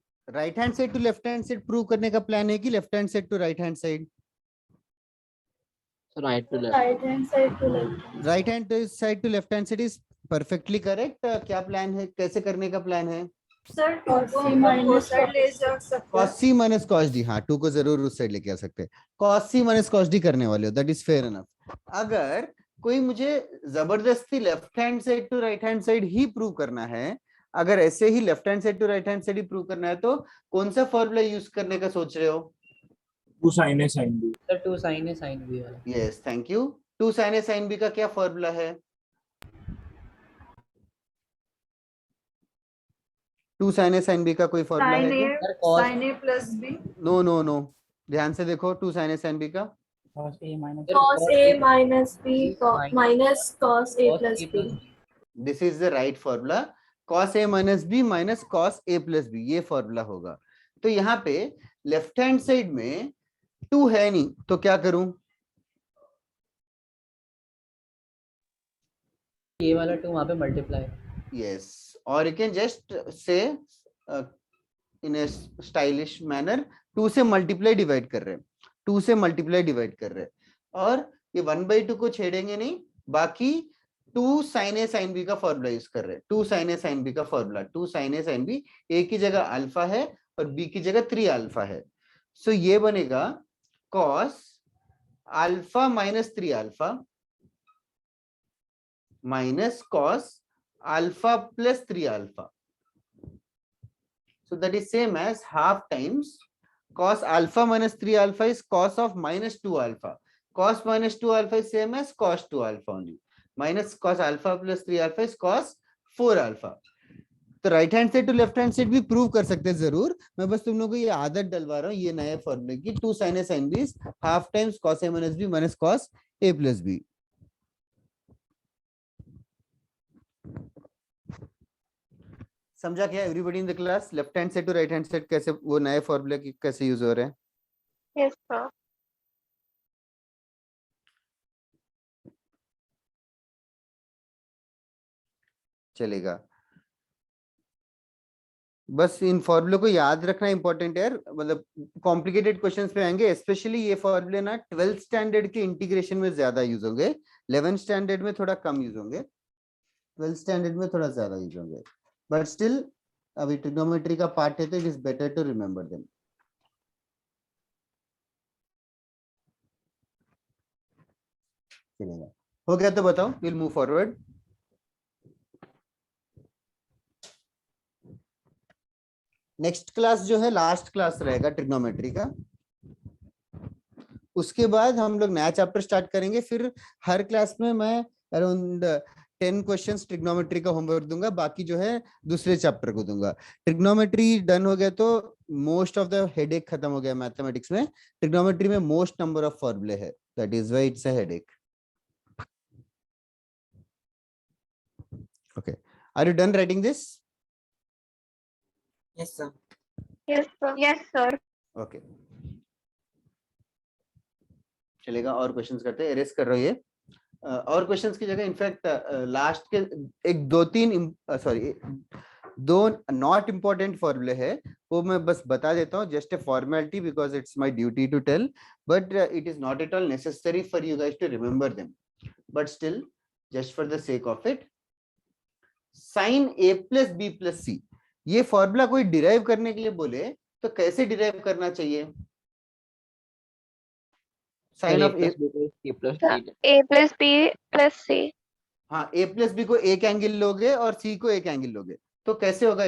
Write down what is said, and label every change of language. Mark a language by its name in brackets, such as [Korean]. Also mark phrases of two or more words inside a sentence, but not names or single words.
[English] right hand side to left hand side prove [Hindi] करने का [English] प्लान [Hindi] है कि [English] left hand side to right hand side? right to left. Right hand side to left. right hand side to left hand side is perfectly correct. [Hindi] क्या प्लान है, कैसे करने का प्लान है? सर 2 को हम [English] minus side [Hindi] ले जा सकते हैं। [English] cos c minus cos d, [Hindi] हाँ 2 को जरूर उस साइड लेके आ सकते हैं। [English] cos c minus cos d [Hindi] करने वाले हो, [English] that is fair enough. [Hindi] अगर कोई मुझे जबरदस्ती [English] left hand side to right hand side [Hindi] ही प्रूव करना है, अगर ऐसे ही [English] left hand side to right hand side [Hindi] ही प्रूव करना है, तो कौन सा [English] formula use [Hindi] करने का सोच रहे हो? [English] 2 sin a sin b। [Hindi] सर [English] 2 sin a sin b वाला। yes, thank you. 2 sin a sin b [Hindi] का क्या [English] फॉर्मूला है? 2 sin a sin b [Hindi] का कोई [English] फॉर्मूला [Hindi] है क्या? [English] sin a plus b। no no no, [Hindi] ध्यान से देखो। 2 [English] sin a sin b [Hindi] का [English] cos a minus Cos A minus B minus cos A plus B. this is the right formula. cos a minus b minus cos a plus b, ये फॉर्मूला होगा। [Hindi] तो यहाँ पे [English] left hand side [Hindi] में 2 है नहीं, तो क्या करूं? ये वाला 2 वहां पे मल्टीप्लाई। [English] Yes, or you can just say in a stylish manner [Hindi] 2 से [English] multiply divide [Hindi] कर रहे हैं, 2 से [English] multiply divide [Hindi] कर रहे हैं, और ये 1/2 को छेड़ेंगे नहीं, बाकी 2 [English] sin a sin b [Hindi] का [English] formula use [Hindi] कर रहे हैं। 2 [English] sin a sin b [Hindi] का फॉर्मूला, 2 [English] sin a sin b, [Hindi] a की जगह अल्फा है और b की जगह 3 अल्फा है। [English] सो [Hindi] ये बनेगा [English] cos alpha minus 3 alpha minus cos alpha plus 3 alpha. So that is same as half times cos alpha minus 3 alpha is cos of minus 2 alpha. Cos minus 2 alpha is same as cos 2 alpha only. Minus cos alpha plus 3 alpha is cos 4 alpha. [Hindi] तो [English] right hand side to left hand side [Hindi] भी प्रूव कर सकते हैं जरूर। मैं बस तुम लोगों को ये आदत डलवा रहा हूँ, ये नए फॉर्मूले की। [English] 2 sin a sin b is half times cos a minus b minus cos a plus b. [Hindi] समझा क्या [English] everybody in the class? left hand side to right hand side [Hindi] कैसे वो नए फॉर्मूले की कैसे यूज हो रहे हैं? [English] Yes, sir. [Hindi] चलेगा। बस इन फॉर्मूले को याद रखना इंपॉर्टेंट है, मतलब [English] complicated questions [Hindi] पे आएंगे। स्पेशली ये फॉर्मूले ना 12th स्टैंडर्ड के इंटीग्रेशन में ज्यादा यूज होंगे, 11th स्टैंडर्ड में थोड़ा कम यूज होंगे, 12th स्टैंडर्ड में थोड़ा ज्यादा यूज होंगे। [English] but still अभी ट्रिग्नोमेट्री का पार्ट [Hindi] है तो [English] it is better to remember them. [Hindi] चलेगा, हो गया तो बताओ, [English] will move forward. next class [Hindi] जो है [English] last class [Hindi] रहेगा ट्रिग्नोमेट्री का। उसके बाद हम लोग नया चैप्टर स्टार्ट करेंगे। फिर हर क्लास में मैं अराउंड 10 [English] questions trigonometry [Hindi] का होमवर्क दूंगा, बाकी जो है दूसरे चैप्टर को दूंगा। [English] trigonometry done [Hindi] हो गया तो [English] most of the headache [Hindi] खत्म हो गया। मैथमेटिक्स में ट्रिग्नोमेट्री में [English] most number of [Hindi] फॉर्मूले है, [English] that is why it's a headache. okay, are you done writing this? Yes, sir. Yes, sir. Yes, sir. [Hindi] ओके, चलेगा। और क्वेश्चंस करते हैं, एरेस कर रहा हूं ये। [English] और क्वेश्चंस [Hindi] की जगह [English] infact last [Hindi] के एक दो [English] not important formulae [Hindi] है, वो मैं बस बता देता हूँ, [English] just a formality because it's my duty to tell, but it is not at all necessary for you guys to remember them, but still just for the sake of it. sin a plus b plus c, [Hindi] ये फॉर्मूला कोई डिराइव करने के लिए बोले तो कैसे डिराइव करना चाहिए? [English] sine of a plus b plus c। [Hindi] हाँ, [English] a plus b [Hindi] को एक एंगल लोगे और c को एक एंगल लोगे, तो कैसे होगा?